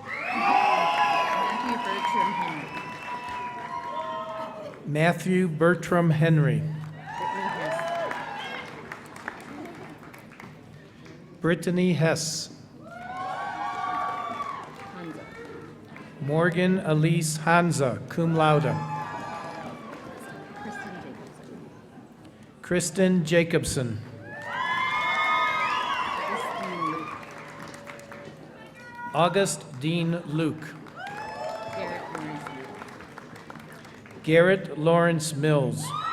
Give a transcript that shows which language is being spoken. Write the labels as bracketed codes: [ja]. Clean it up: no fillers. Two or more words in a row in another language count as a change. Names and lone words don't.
[en] Matthew Bertram Henry. Brittany Hess. Morgan Elise Hanza, [la] cum laude. [en] Kristen Jacobson. August Dean Luke. Garrett Lawrence Mills.